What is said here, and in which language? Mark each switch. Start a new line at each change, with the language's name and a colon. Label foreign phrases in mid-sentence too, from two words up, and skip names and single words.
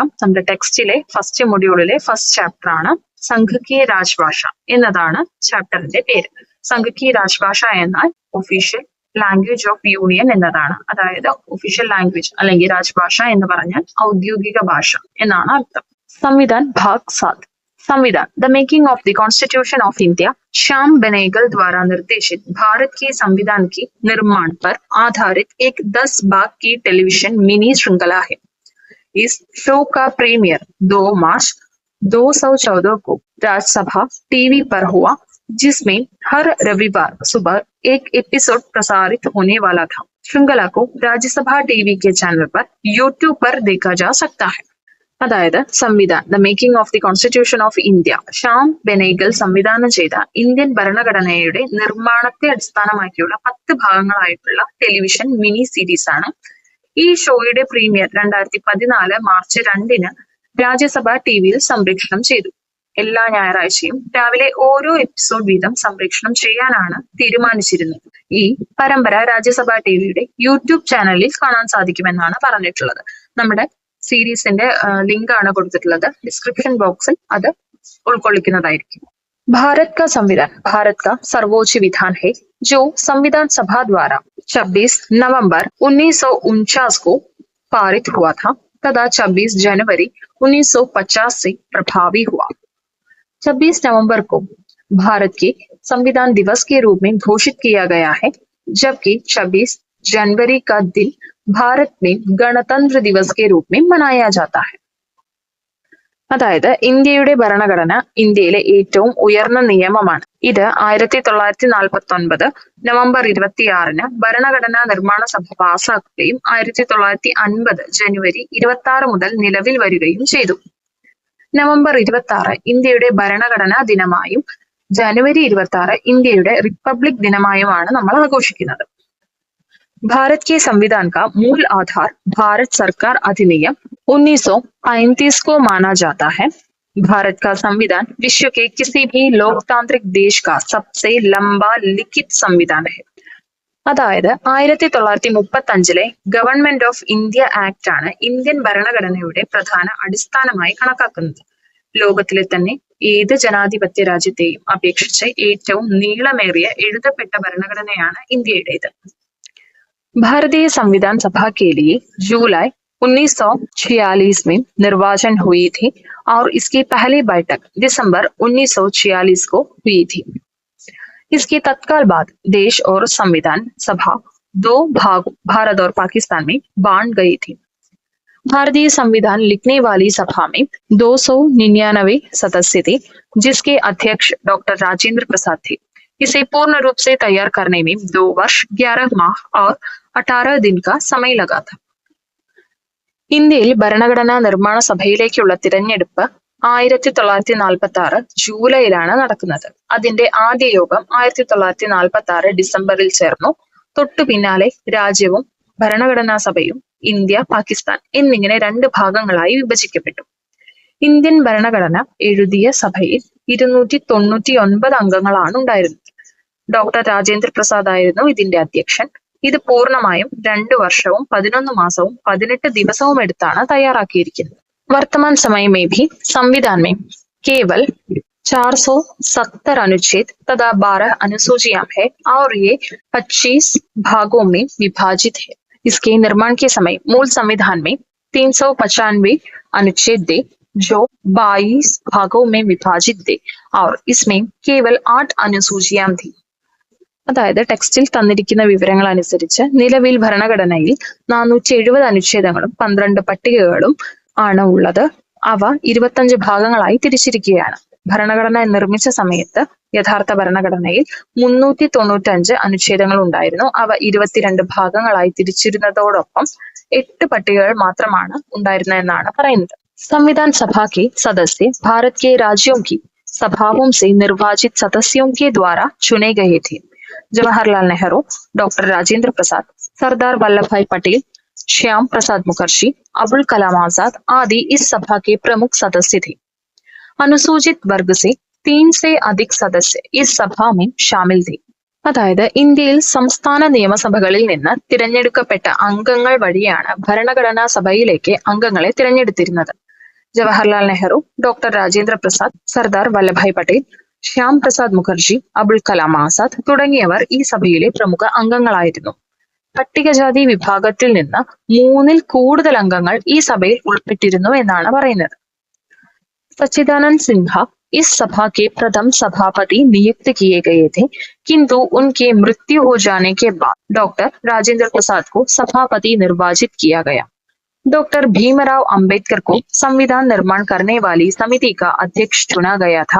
Malayalam: നമ്മുടെ ടെക്സ്റ്റിലെ ഫസ്റ്റ് മൊഡ്യൂളിലെ
English: first chapter
Malayalam: ആണ്
Hindi: संघ की राजभाषा
Malayalam: എന്നതാണ് ചാപ്റ്ററിന്റെ പേര്.
Hindi: संघ की राजभाषा
Malayalam: എന്നാൽ
English: official language of union
Malayalam: എന്നതാണ്. അതായത്
English: official language
Malayalam: അല്ലെങ്കിൽ രാജ്ഭാഷ എന്ന് പറഞ്ഞാൽ ഔദ്യോഗിക ഭാഷ എന്നാണ് അർത്ഥം.
Hindi: संविधान भाग 7. संविधान द मेकिंग ऑफ द कॉन्स्टिट्यूशन ऑफ इंडिया श्याम बेनेगल द्वारा निर्देशित भारत के संविधान के निर्माण पर आधारित एक 10 भाग की टेलीविजन मिनी श्रृंखला है. इस शो का प्रीमियर 2 मार्च 2014 को राज्यसभा टीवी पर हुआ, जिसमें हर रविवार सुबह एक एपिसोड प्रसारित होने वाला था. श्रृंखला को राज्यसभा टीवी के चैनल पर यूट्यूब पर देखा जा सकता है.
Malayalam: അതായത് സംവിധാൻ ദ മേക്കിംഗ് ഓഫ് ദി കോൺസ്റ്റിറ്റ്യൂഷൻ ഓഫ് ഇന്ത്യ ശ്യാം ബെനേഗൽ സംവിധാനം ചെയ്ത ഇന്ത്യൻ ഭരണഘടനയുടെ നിർമ്മാണത്തെ അടിസ്ഥാനമാക്കിയുള്ള 10 ഭാഗങ്ങളായിട്ടുള്ള ടെലിവിഷൻ മിനി സീരീസ് ആണ്. ഈ ഷോയുടെ പ്രീമിയർ 2014 മാർച്ച് 2 രാജ്യസഭ ടിവിയിൽ സംപ്രേഷണം ചെയ്തു. എല്ലാ ഞായറാഴ്ചയും രാവിലെ ഓരോ എപ്പിസോഡ് വീതം സംപ്രേഷണം ചെയ്യാനാണ് തീരുമാനിച്ചിരുന്നത്. ഈ പരമ്പര രാജ്യസഭ ടിവിയുടെ യൂട്യൂബ് ചാനലിൽ കാണാൻ സാധിക്കുമെന്നാണ് പറഞ്ഞിട്ടുള്ളത്. നമ്മുടെ സീരീസിന്റെ ലിങ്ക് ആണ് കൊടുത്തിട്ടുള്ളത്, ഡിസ്ക്രിപ്ഷൻ ബോക്സിൽ അത് ഉൾക്കൊള്ളിക്കുന്നതായിരിക്കും.
Hindi: भारत का संविधान भारत का सर्वोच्च विधान है जो संविधान सभा द्वारा 26 नवंबर 1949 को पारित हुआ था तथा 26 जनवरी 1950 से प्रभावी हुआ. 26 नवंबर को भारत के संविधान दिवस के रूप में घोषित किया गया है, जबकि 26 जनवरी का दिन ഭാരത് में गणतंत्र दिवस के रूप में मनाया जाता है.
Malayalam: അതായത് ഇന്ത്യയുടെ ഭരണഘടന ഇന്ത്യയിലെ ഏറ്റവും ഉയർന്ന നിയമമാണ്. ഇത് 1949 നവംബർ 26 ഭരണഘടനാ നിർമ്മാണ സഭ പാസാക്കുകയും 1950 ജനുവരി 26 മുതൽ നിലവിൽ വരികയും ചെയ്തു. നവംബർ 26 ഇന്ത്യയുടെ ഭരണഘടനാ ദിനമായും ജനുവരി 26 ഇന്ത്യയുടെ റിപ്പബ്ലിക് ദിനമായുമാണ് നമ്മൾ ആഘോഷിക്കുന്നത്.
Hindi: भारत के संविधान का मूल आधार भारत सरकार अधिनियम 1935 को माना जाता है. भारत का संविधान विश्व के किसी भी लोकतांत्रिक देश का सबसे लंबा लिखित संविधान है.
Malayalam: അതായത് 1935 ഗവൺമെന്റ് ഓഫ് ഇന്ത്യ ആക്ട് ആണ് ഇന്ത്യൻ ഭരണഘടനയുടെ പ്രധാന അടിസ്ഥാനമായി കണക്കാക്കുന്നത്. ലോകത്തിലെ തന്നെ ഏത് ജനാധിപത്യ രാജ്യത്തെയും അപേക്ഷിച്ച് ഏറ്റവും നീളമേറിയ എഴുതപ്പെട്ട ഭരണഘടനയാണ് ഇന്ത്യയുടേത്.
Hindi: भारतीय संविधान सभा के लिए जुलाई 1946 में निर्वाचन हुई थी और इसकी पहली बैठक दिसंबर 1946 को हुई थी. इसके तत्काल बाद देश और संविधान सभा दो भागों भारत और पाकिस्तान में बांट गई थी. भारतीय संविधान लिखने वाली सभा में 299 सदस्य थे, जिसके अध्यक्ष डॉक्टर राजेंद्र प्रसाद थे. इसे पूर्ण रूप से तैयार करने में 2 वर्ष 11 माह और 18 दिन का समय लगा था.
Malayalam: ഇന്ത്യയിൽ ഭരണഘടനാ നിർമ്മാണ സഭയിലേക്കുള്ള തിരഞ്ഞെടുപ്പ് 1946 ജൂലൈയിലാണ് നടക്കുന്നത്. അതിന്റെ ആദ്യ യോഗം 1946 ഡിസംബറിൽ ചേർന്നു. തൊട്ടു പിന്നാലെ രാജ്യവും ഭരണഘടനാ സഭയും ഇന്ത്യ, പാകിസ്ഥാൻ എന്നിങ്ങനെ 2 ഭാഗങ്ങളായി വിഭജിക്കപ്പെട്ടു. ഇന്ത്യൻ ഭരണഘടന എഴുതിയ സഭയിൽ 299 അംഗങ്ങളാണ് ഉണ്ടായിരുന്നത്. ഡോക്ടർ രാജേന്ദ്ര പ്രസാദ് ആയിരുന്നു ഇതിന്റെ അധ്യക്ഷൻ. ഇത് പൂർണ്ണമായും 2 വർഷവും 11 മാസവും 18 ദിവസവും എടുത്താണ് തയ്യാറാക്കിയിരിക്കുന്നത്.
Hindi: वर्तमान समय में भी संविधान में केवल 470 अनुच्छेद तथा 12 अनुसूचियां है और ये 25 भागों में विभाजित है. इसके निर्माण के समय मूल संविधान में 395 अनुच्छेद थे, जो 22 भागों में विभाजित थे और इसमें केवल 8 अनुसूचियां थी.
Malayalam: അതായത് ടെക്സ്റ്റിൽ തന്നിരിക്കുന്ന വിവരങ്ങൾ അനുസരിച്ച് നിലവിൽ ഭരണഘടനയിൽ 470 അനുച്ഛേദങ്ങളും 12 പട്ടികകളും ആണ് ഉള്ളത്. അവ 25 ഭാഗങ്ങളായി തിരിച്ചിരിക്കുകയാണ്. ഭരണഘടന നിർമ്മിച്ച സമയത്ത് യഥാർത്ഥ ഭരണഘടനയിൽ 395 അനുച്ഛേദങ്ങൾ ഉണ്ടായിരുന്നു. അവ 22 ഭാഗങ്ങളായി തിരിച്ചിരുന്നതോടൊപ്പം 8 പട്ടികകൾ മാത്രമാണ് ഉണ്ടായിരുന്നതെന്നാണ് പറയുന്നത്.
Hindi: संविधान सभा के सदस्य भारत के राज्यों की सभाओं से निर्वाचित सदस्यों के द्वारा चुने गए थे. जवाहरलाल नेहरू, डॉक्टर राजेंद्र प्रसाद, सरदार वल्लभ भाई पटेल, श्याम प्रसाद मुखर्जी, अबुल कलाम आजाद आदि इस सभा के प्रमुख सदस्य थे. अनुसूचित वर्ग से 3 से अधिक सदस्य इस सभा में शामिल थे.
Malayalam: അതായത് ഇന്ത്യയിൽ സംസ്ഥാന നിയമസഭകളിൽ നിന്ന് തിരഞ്ഞെടുക്കപ്പെട്ട അംഗങ്ങൾ വഴിയാണ് ഭരണഘടനാ സഭയിലേക്ക് അംഗങ്ങളെ തിരഞ്ഞെടുത്തിരുന്നത്. ജവഹർലാൽ നെഹ്റു, ഡോക്ടർ രാജേന്ദ്ര പ്രസാദ്, സർദാർ വല്ലഭായ് പട്ടേൽ, ശ്യാം പ്രസാദ് മുഖർജി, അബുൽ കലാം ആസാദ് തുടങ്ങിയവർ ഈ സഭയിലെ പ്രമുഖ അംഗങ്ങളായിരുന്നു. പട്ടികജാതി വിഭാഗത്തിൽ നിന്ന് 3-ൽ കൂടുതൽ അംഗങ്ങൾ ഈ സഭയിൽ ഉൾപ്പെട്ടിരുന്നു എന്നാണ് പറയുന്നത്.
Hindi: सच्चिदानंद सिन्हा इस सभा के प्रथम सभापति नियुक्त किए गए थे, किंतु उनके मृत्यु हो जाने के बाद डॉक्टर राजेंद्र प्रसाद को सभापति निर्वाचित किया गया. डॉक्टर भीमराव अंबेडकर को संविधान निर्माण करने वाली समिति का अध्यक्ष चुना गया था.